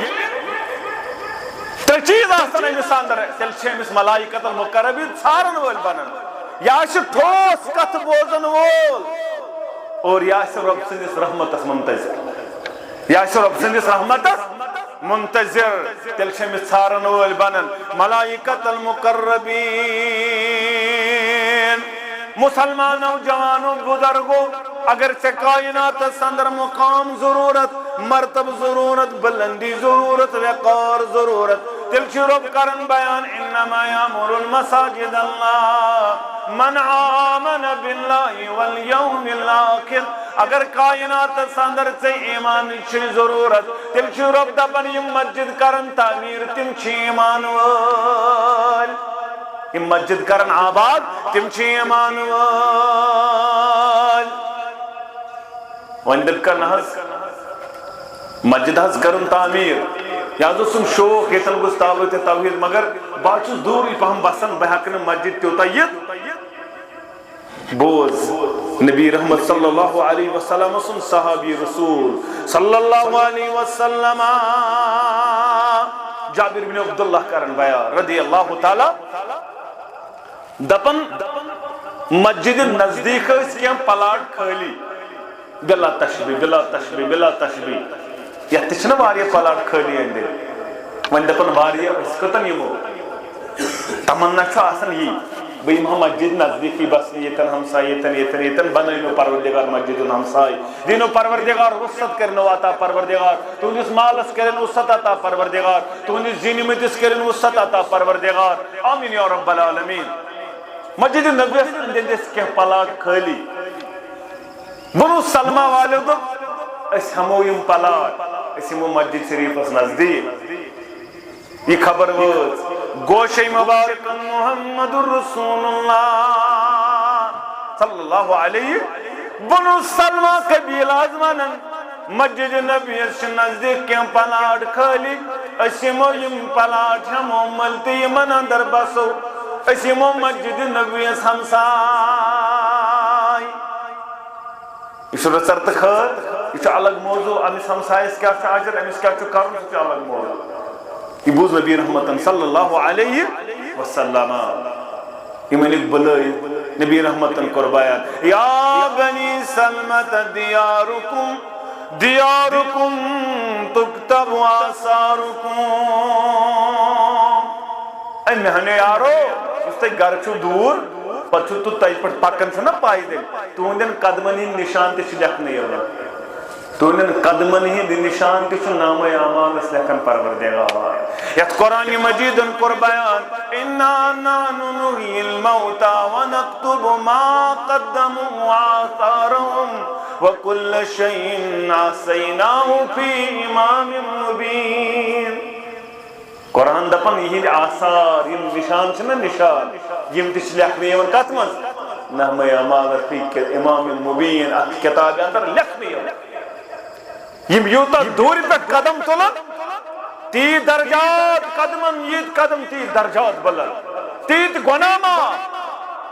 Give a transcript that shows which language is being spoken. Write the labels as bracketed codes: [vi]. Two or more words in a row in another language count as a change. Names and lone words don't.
[ks] ترٛےٚ چیٖز آسن أمِس انٛدر تیٚلہِ چھِ أمِس [ar] ملائکۃ المقربیٖن [ks] ژھارن وٲلۍ بنان یہِ آسہِ ٹھوس کتھ بوزن وول اور یہِ آسہِ رۄب سٕنٛدِس رحمتس منتظر یہِ آسہِ رۄب سٕنٛدِس رحمتس منتظر تیٚلہِ چھِ أمِس ژھارن وٲلۍ بنان [ar] ملائکۃ المقربیٖن [ks] مسلمان نوجوانو بزرگو اگر ژےٚ کائناتس انٛدر مقام ضروٗرت مرتبہ ضروٗرت بلندی ضروٗرت وقار ضروٗرت تیٚلہِ چھُ رۄب کران بیان [ar] انما یعمر المساجد اللہ من آمن باللہ والیوم الآخر [ks] اگر کائناتس انٛدر ژےٚ ایٖمانٕچ چھِ ضروٗرت تیٚلہِ چھُ رۄب دپان یِم مسجد کرن تعمیٖر تِم چھِ ایٖمان وٲلۍ یِم مسجد کرن آباد تِم چھِ ایٖمان وٲلۍ وۄنۍ دٔپۍ کر نہ حظ مسجد حظ کرُن تعمیٖر یہِ حظ اوسُم شوق ییٚتٮ۪ن گوٚژھ دعوتِ توحیٖد مگر بہٕ حظ چھُس دوٗرٕے پہم بسان بہٕ ہٮ۪کہٕ نہٕ مسجد تیوٗتاہ یِتھ بوز نبی رحمت [ar] صلی اللہ علیہ وسلم [ks] سُنٛد صحابی رسول [ar] صلی اللہ علیہ وسلم [ks] جابر بن عبداللہ کرن بیان [ar] رضی اللہ تعالیٰ [ks] دپن مسجد نزدیک ٲسۍ کینٛہہ پلاٹ خٲلی بلا تشبیہ بلا تشبیہ بلا تشبیہ یتھ تہِ چھِنہ واریاہ پلاٹ خٲلی أنٛدۍ أنٛدۍ وۄنۍ دپان واریاہ أسۍ کوٚتن یِمو تمنا چھُ آسان یی بہٕ یِمہٕ ہا مسجد نزدیٖکٕے بسنہِ ییٚتٮ۪ن ہمساے ییٚتٮ۪ن ییٚتٮ۪ن ییٚتٮ۪ن بنٲیِنو پروردگار مسجد ہُنٛد ہمساے دیٖنو پروردگار وُسعت کٔرِنو عطا پروردگار تُہنٛدِس مالس کٔرِنۍ وُسعت عطا پروردگار تُہنٛدِس زِنہِ مٔتِس کٔرِنۍ وُسعت عطا پروردگار [ar] آمیٖن یا رب العالمیٖن [ks] مسجد نبویس أنٛدۍ أنٛدۍ ٲسۍ کینٛہہ پلاٹ خٲلی بنو سلمہ والیو دوٚپ أسۍ ہٮ۪مو یِم پلاٹ أسۍ یِمو مسجد شریٖفس نزدیٖک یہِ خبر وٲژ گوشے مبارکن [ar] محمد رسول اللہ صلی اللہ علیہ [ks] بنو سلمہ قبیل حظ ونان مسجد نبیس چھِ نزدیٖک کینٛہہ پلاٹ خٲلی أسۍ یِمو یِم پلاٹ ہٮ۪مو مٔلۍ تہٕ یِمن انٛدر بسو أسۍ یِمو مسجد نبیس ہمساے یہ چھُ رٕژر تہٕ خٲر یہ چھُ الگ موضوع أمِس ہمسایس کیٛاہ چھُ اجر أمِس کیٛاہ چھُ کرُن سُہ چھُ الگ موضوع یہ بوٗز نبی رحمتن [ar] صلی اللہ علیہ وسلم [ks] یِم أنِکھ بُلٲیِتھ نبی رحمتن کوٚر بیان [ar] یا بنی سلمۃ دیارکم دیارکم تکتب آثارکم [ks] اے میانیو یارو یُس تۄہہِ گرٕ چھُو دوٗر پتہٕ چھُو تُہۍ تَتہِ پٮ۪ٹھ پکان چھُنہ پایدٔلۍ تُہنٛدٮ۪ن قدمن ہٕنٛدۍ نِشان تہِ چھِ لیکھنہٕ یِوان تُہنٛدٮ۪ن قدمن ہٕنٛدۍ نِشان تہِ چھُ نامے اعمالس لیکھان پروردگار یتھ قرآنِ مجیٖدن کوٚر بیان [ar] اِنا نحنُ نحیی الموتى ونکتب ما قدموا وآثارهم وكل شيء احصيناه في امام مبين [ks] قرآن دپان یِہنٛدۍ آثار یِم نِشان چھِنہ نِشان یِم تہِ چھِ لیکھنہٕ یِوان کتھ منٛز نامے اعمالس [ar] فی امام مبین [ks] اتھ کتابہِ انٛدر لیکھنہٕ یِوان یِم یوٗتاہ دوٗرِ پٮ۪ٹھ قدم تُلن تیٖتۍ درجات قدمن ییٖتۍ قدم تیٖتۍ درجات بلند تیٖتۍ گۄناہ معاف